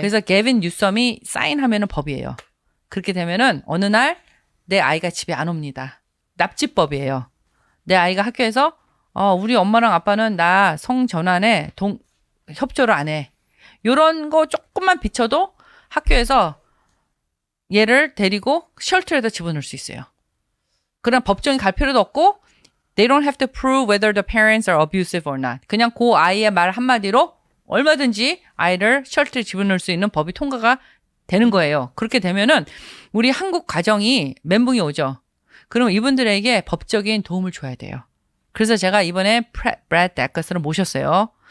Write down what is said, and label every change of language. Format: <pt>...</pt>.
<ko>그래서 게빈 뉴섬이 사인하면은 법이에요. 그렇게 되면은 어느 날 내 아이가 집에 안 옵니다. 납치법이에요. 내 아이가 학교에서 우리 엄마랑 아빠는 나 성 전환에 협조를 안 해. 요런 거 조금만 비춰도 학교에서 얘를 데리고 쉘터에다 집어넣을 수 있어요. 그럼 법정에 갈 필요도 없고</ko> <en>they don't have to prove whether the parents are abusive or not.</en> <ko>그냥 그 아이의 말 한마디로 얼마든지 아이를 쉘터에 집어넣을 수 있는 법이 통과가 되는 거예요. 그렇게 되면은 우리 한국 가정이 멘붕이 오죠. 그럼 이분들에게 법적인 도움을 줘야 돼요. 그래서 제가 이번에 브래드 데커스를 모셨어요.</ko>